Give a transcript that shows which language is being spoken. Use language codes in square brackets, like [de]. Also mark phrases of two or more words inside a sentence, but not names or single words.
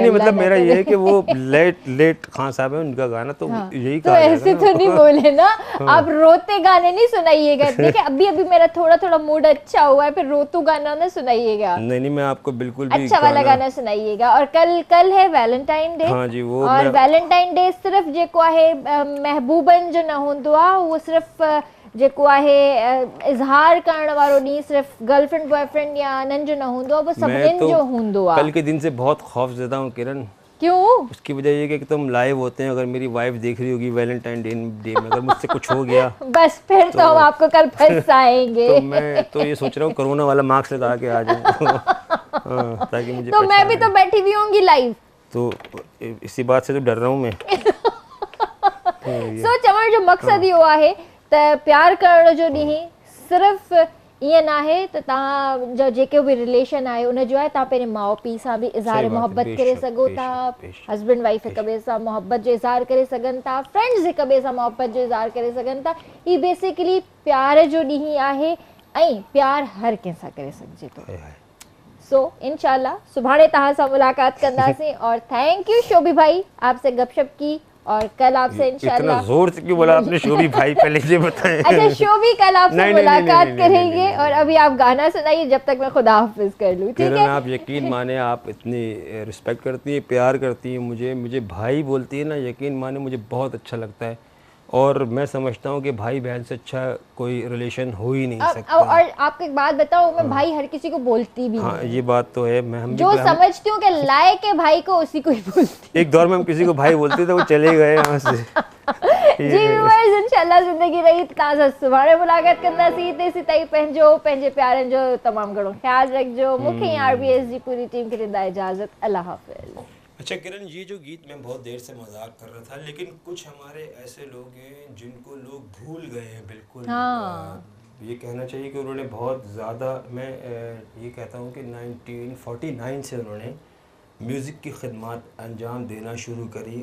[hi] नहीं मतलब मेरा ये है कि वो लेट खान साहब है, उनका गाना तो हाँ, यही तो ऐसे तो नहीं बोले ना। आप रोते गाने नहीं सुनाइएगा। देखिए अभी मेरा थोड़ा मूड अच्छा हुआ है, फिर रोतू गाना ना सुनाइएगा। नहीं मैं आपको बिल्कुल भी अच्छा वाला गाना सुनाइएगा। और कल है वैलेंटाइन डे। हाँ जी, वो [sd] और वैलेंटाइन डे सिर्फ जेको आहे महबूबन जो न हूंदो आहे, वो सिर्फ जेको आहे इज़हार करण वारो ॾींहुं सिर्फ [en] girlfriend boyfriend [sd] या अनन जो न हूंदो आहे, वो सभिनीनि जो हूंदो आहे। [hi] कल के दिन से बहुत खौफज़दा हूँ किरण। क्यों? उसकी वजह ये कि तुम लाइव होते हैं, अगर मेरी वाइफ देख रही होगी वैलेंटाइन डे में, अगर मुझसे कुछ हो गया बस फिर तो हम आपको कल फंसाएंगे। तो मैं तो ये सोच रहा हूँ कोरोना वाला मास्क लगा के आ जाऊँ ताकि मुझे तो मैं भी तो बैठी हुई होंगी लाइव, तो इसी बात से तो डर रहा हूँ मैं। [sd] सो चवण जो मकसद इहो आहे त प्यार करण जो ॾींहुं सिर्फ़ ईअं न आहे त तव्हां जो जेको बि रिलेशन आहे उन जो आहे, तव्हां पंहिंजे माउ पीउ सां बि इज़हार मोहब्बत करे सघो था, [en] husband wife [sd] हिक ॿिए सां मोहब्बत जो इज़हार करे सघनि था, फ्रेंड्स हिक ॿिए सां मोहब्बत जो इज़हार करे सघनि था। ही बेसिकली प्यार जो ॾींहुं आहे, ऐं प्यार हर कंहिंसां करे सघिजे थो। सो इंशाल्लाह सुभाणे तव्हां सां मुलाक़ात कंदासीं। [hi] और [en] thank you [hi] शोभी भाई, आपसे गपशप की, और कल आपसे इंशाल्लाह। इतना जोर से क्यों बोला आपने शोभी भाई, पहले ये बताएं। अच्छा शोभी कल आपसे मुलाकात करेंगे, और अभी आप गाना सुनाइए जब तक मैं खुदा हाफिज कर लूँ, ठीक है? आप यकीन माने, आप इतनी रिस्पेक्ट करती हैं, प्यार करती हैं, मुझे भाई बोलती है ना, यकीन माने मुझे बहुत अच्छा लगता है। और मैं समझता हूँ कि भाई बहन से अच्छा कोई रिलेशन हो ही नहीं सकता। और आपको एक बात बताऊँ, मैं भाई हर किसी को बोलती भी नहीं। ये बात तो है। मैं जो समझती हूँ कि लायक है भाई को, उसी को ही बोलती। एक दौर में हम किसी को भाई बोलते थे, वो चले गए यहाँ से। [sd] जी व्यूअर्स, इंशाल्लाह ज़िंदगी रही तव्हां सां सुभाणे मुलाक़ात कंदासीं। तेसीं ताईं पंहिंजे प्यारनि जो तमामु घणो ख्यालु रखिजो। मूंखे RBS जी पूरी टीम खे ॾींदा इजाज़त। अल्लाह हाफ़िज़। [hi] अच्छा किरण, ये जो गीत मैं बहुत देर से मजाक कर रहा था, लेकिन कुछ हमारे ऐसे लोग हैं जिनको लोग भूल गए हैं बिल्कुल। हाँ। ये कहना चाहिए कि उन्होंने बहुत ज़्यादा, मैं ये कहता हूँ कि 1949 से उन्होंने म्यूज़िक की खिदमत अंजाम देना शुरू करी।